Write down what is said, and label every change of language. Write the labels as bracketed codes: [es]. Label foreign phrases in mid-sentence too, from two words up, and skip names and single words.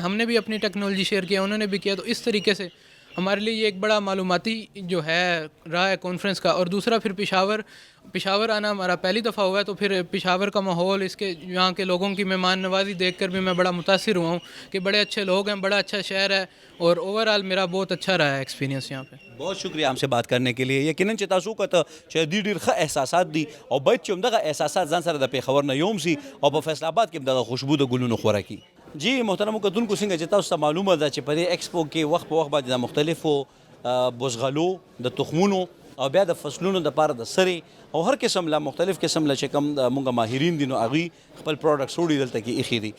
[ur] ہم نے بھی اپنی [en] technology share [ur] کیا, انہوں نے بھی کیا. تو اس طریقے سے ہمارے لیے یہ ایک بڑا معلوماتی جو ہے رہا ہے کانفرنس کا. اور دوسرا پھر پشاور آنا ہمارا پہلی دفعہ ہوا ہے تو پھر پشاور کا ماحول, اس کے یہاں کے لوگوں کی مہمان نوازی دیکھ کر بھی میں بڑا متاثر ہوا ہوں کہ بڑے اچھے لوگ ہیں, بڑا اچھا شہر ہے اور اوورآل میرا بہت اچھا رہا ہے ایکسپیرینس یہاں پہ. بہت شکریہ ہم سے بات کرنے کے لیے. [ps] یقینا چې تاسو کته چې ډیر ښه احساسات دي او باید چې همدغه احساسات ځان سره د پیښور نه یوم سي او په فیصل آباد کې همدغه خوشبو د ګلونو خوره کی. جی محترم کتونکو څنګه چې تاسو ته معلومه ده چې په دې ایکسپو کې وخت په وخت باندې د مختلفو بوزغلو د تخمونو او بیا د فصلونو د پاره د سری او هر قسم لا مختلف قسم لا چې کوم مونږه ماهرین دي نو هغه خپل پروډکټس وړي دلته کې ایخي دي.